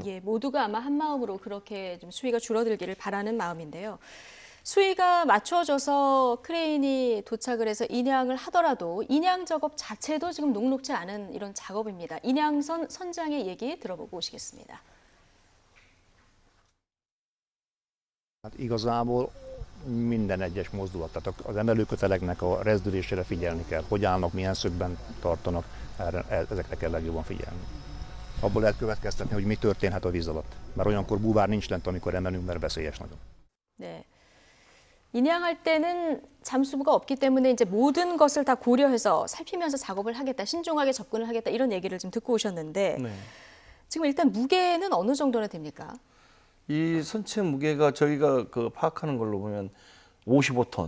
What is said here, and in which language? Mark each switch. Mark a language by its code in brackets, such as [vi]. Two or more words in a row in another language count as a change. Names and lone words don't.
[ko] 예, 모두가 아마 한 마음으로 그렇게 좀 수위가 줄어들기를 바라는 마음인데요. 수위가 맞춰져서 크레인이 도착을 해서 인양을 하더라도 인양 작업 자체도 지금 녹록지 않은 이런 작업입니다. 인양선 선장의 얘기 들어보고 오시겠습니다. [hu] Hát igazából minden egyes mozdulat, tehát az emelőköteleknek a rezdülésére figyelni kell, hogy állnak, milyen szögben tartanak, ezekre kell legjobban figyelni. Abból lehet következtetni, hogy mi történhet a víz alatt, mert olyankor búvár nincs lent, amikor emelünk, mert veszélyes nagyon. [ko] 네. 인양할 때는 잠수부가 없기 때문에 이제 모든 것을 다 고려해서 살피면서 작업을 하겠다, 신중하게 접근을 하겠다 이런 얘기를 좀 듣고 오셨는데 네. 지금 일단 무게는 어느 정도나 됩니까? 이 선체 무게가 저희가 그 파악하는 걸로 보면 55톤,